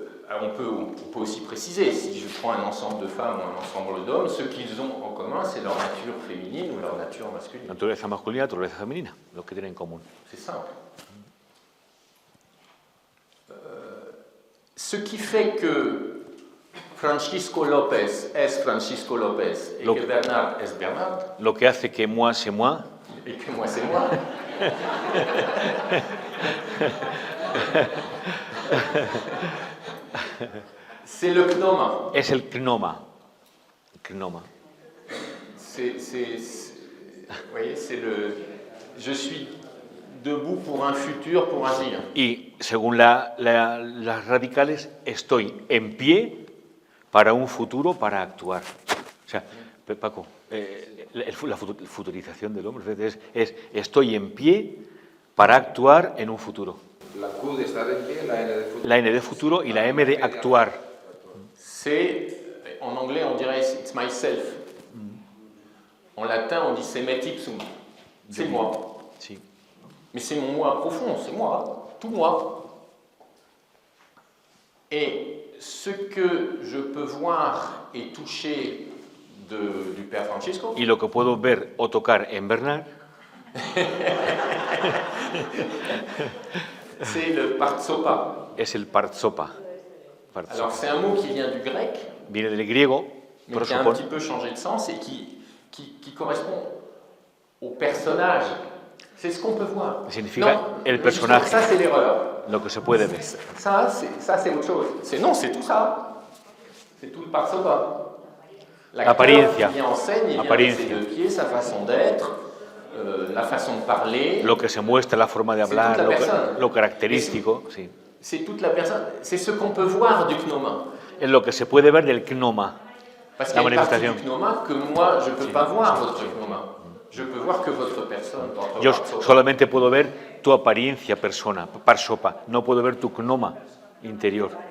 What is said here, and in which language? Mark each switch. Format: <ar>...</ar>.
<fr>Alors on peut aussi préciser, si je prends un ensemble de femmes ou un ensemble d'hommes, ce qu'ils ont en commun, c'est leur nature féminine ou leur nature masculine.</fr> <es>Naturaleza masculina, naturaleza femenina, lo que tienen en común.</es> <fr>C'est simple. Ce qui fait que Francisco López es Francisco López et que Bernard es Bernard,</fr> <es>Lo que hace que</es> <fr>moi c'est moi, et que moi c'est moi, c'est le gnoma.</fr> <es>es el gnoma. Gnoma.</es> <fr>Vous voyez, c'est le... Je suis debout pour un futur, pour agir.</fr> <es>Y según las radicales, estoy en pie para un futuro, para actuar. O sea, Paco, la futurización del hombre es estoy en pie para actuar en un futuro. La Q de estar en pie, la N de futuro. La N de futuro y la M de actuar.</es> <fr>C'est, en anglais on dirait</fr> <en>it's myself.</en> <fr>En latin on dit c'est</fr> <la>me ipsum.</la> <fr>C'est moi.</fr> <es>Sí.</es> <fr>Mais c'est mon moi profond, c'est moi, tout moi. Et ce que je peux voir et toucher du Père Francisco,</fr> <es>Y lo que puedo ver o tocar en Bernard</es> <fr>c'est le partsopa.</fr> <es>es el partsopa.</es> <fr>Alors c'est un mot qui vient du grec,</fr> <es>Viene del griego,</es> <fr>mais qui a un petit peu changé de sens et qui correspond au personnage. C'est ce qu'on peut voir.</fr> <es>Significa el personaje.</es> <fr>Ça c'est l'erreur.</fr> <es>lo que se puede ver.</es> <fr>Ça c'est autre chose. Non, c'est tout ça. C'est tout le partsopa.</fr> <es>Apariencia.</es> <fr>Qui vient en scène, il vient avec ses deux pieds, sa façon d'être, la façon de parler.</fr> <es>Lo que se muestra, la forma de hablar, lo característico, sí.</es> <fr>C'est toute la personne. C'est ce qu'on peut voir du gnoma.</fr> <es>Es lo que se puede ver del gnoma.</es> <fr>Parce</fr> <es>La</es> <fr>qu'il y a une partie</fr> <es>manifestación.</es> <fr>du gnoma que moi je ne peux pas voir votre gnoma. Je peux voir que votre personne, votre</fr> <es>Yo parsopa. solamente puedo ver tu apariencia persona, parsopa. No puedo ver tu gnoma interior.</es>